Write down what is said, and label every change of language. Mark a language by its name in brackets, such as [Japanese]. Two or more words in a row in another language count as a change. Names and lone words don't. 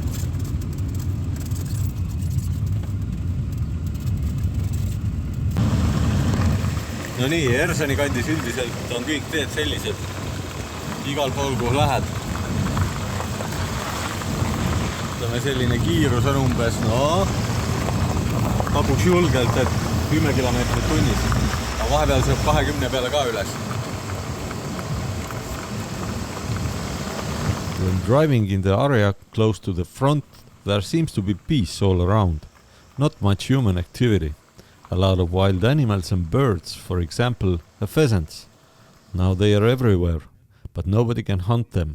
[Estonian] No nii, Hersoni kandis üldiselt on kõik teed sellised. Igal pool kuhu lähed. Selline kiirus on umbes, taguks julgelt, et 10 kilomeetrit tunnis. Aga vahepeal saab 20 peale ka üles. [English] When driving in the area close to the front, there seems to be peace all around. Not much human activity. A lot of wild animals and birds, for example, the pheasants. Now they are everywhere, but nobody can hunt them.